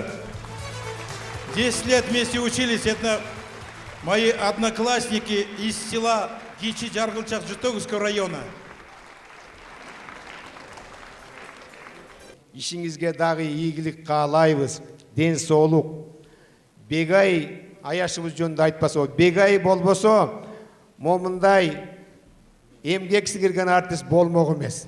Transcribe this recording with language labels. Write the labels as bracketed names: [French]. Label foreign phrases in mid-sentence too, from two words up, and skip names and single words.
[Russian] 10 лет вместе учились, это мои одноклассники из села Гичи Жаргылчак Жытөгүскө района. [Kyrgyz] Ишиңизге дагы ийгилик каалайбыз, ден соолук. Бегай аяшыбыз жөнүндө айтпасо, бегай болбосо, момундай эмгек сиңирген артист болмок эмес.